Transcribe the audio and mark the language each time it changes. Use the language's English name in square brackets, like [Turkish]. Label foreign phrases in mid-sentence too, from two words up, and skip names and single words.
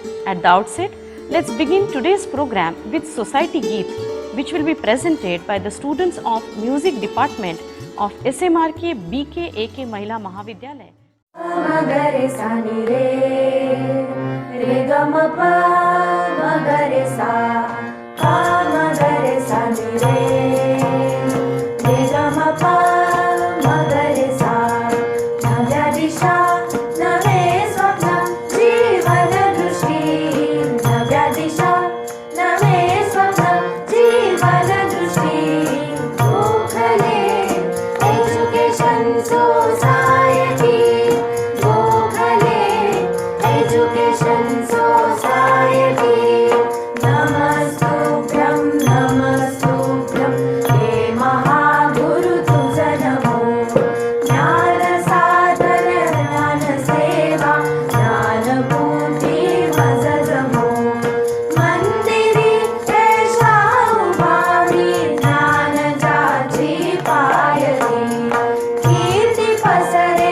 [English] At the outset, let's begin today's program with Society Geet, which will be presented by the students of Music Department of SMRK BKAK Mahila Mahavidyalaya. [Marathi] मगरे सनि रे, रे ग म प, मगरे सा, प मगरे सनि रे, रे ग म प, मगरे सा, नव्य दिशा, नवे स्वप्न, जीवन दृष्टी, नव्य दिशा, नवे स्वप्न, जीवन दृष्टी, Gokhale Education Society. [Sanskrit] Education Society, नमस्तुभ्यम्, नमस्तुभ्यम्, [Marathi] हे महागुरु तुझा नमो, ज्ञान साधन ज्ञान सेवा, ज्ञानपूर्ती मज जमो, मंदिरी देशा उभारी, ज्ञान जाची पायरी, कीर्ती पसरे